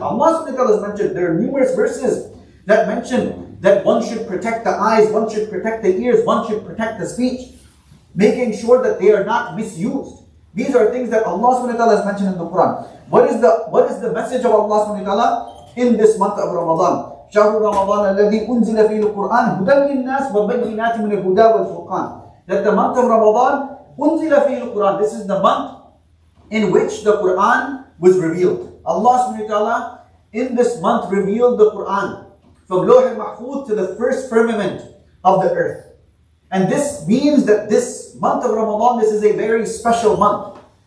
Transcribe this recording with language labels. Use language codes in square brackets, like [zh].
[en] Allah has mentioned, there are numerous verses that mention that one should protect the eyes, one should protect the ears, one should protect the speech, making sure that they are not misused. These are things that Allah has mentioned in the Quran. What is the message of Allah in this month of Ramadan? [ar] شهر رمضان الذي أنزل فيه القرآن هدى للناس وبينات من الهدى والفرقان. [en] That the month of Ramadan [ar] أنزل فيه القرآن. [en] This is the month in which the Quran was revealed. Allah subhanahu wa ta'ala in this month revealed the Quran from Lawh al-Mahfuz to the first firmament of the earth. And this means that this month of Ramadan, this is a very special month.